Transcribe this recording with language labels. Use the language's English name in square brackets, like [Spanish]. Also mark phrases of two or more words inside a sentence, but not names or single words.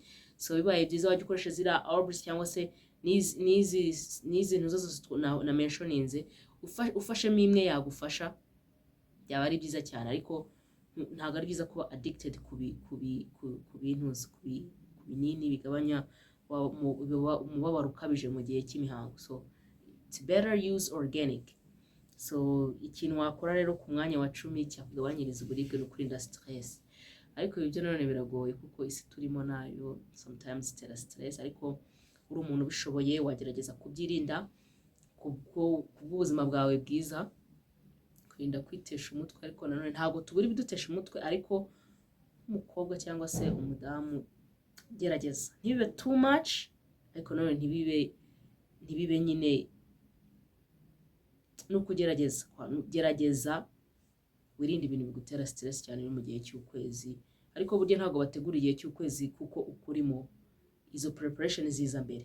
[Kinyarwanda] So bibaye byiza wajya ukoresha zira herbs cyangwa se n'izi ntuzo zose na mentioninze, ufashemo imwe yagufasha, byaba ari byiza cyane. Ariko ntabwo ari byiza kuba addicted ku binini bigabanya umubabaro ukabije mu gihe cy'imihango. [English] So it's better use organic. [Kinyarwanda] So ikintu wakora rero ku mwanya wa 10 cyakugabanyiriza uburibwe no kurinda stress. Ariko ibyo none biragoye kuko isi turimo nayo sometimes itera stress, ariko uri umuntu ubishoboye wagerageza kubyirinda kubw'ubuzima bwawe bwiza, kurinda kwitesha umutwe. Ariko nanone ntabwo tubura ibidutesha umutwe, ariko umukobwa cyangwa se umudamu gerageza ntibibe [English] too much, [Kinyarwanda] ariko nanone ntibibe nyine no kugerageza wirinde ibintu bigutera stress cyane mu gihe cy'ukwezi. Ariko burya ntabwo bategura igihe cy'ukwezi kuko ukurimo, izo preparation ziza mbere.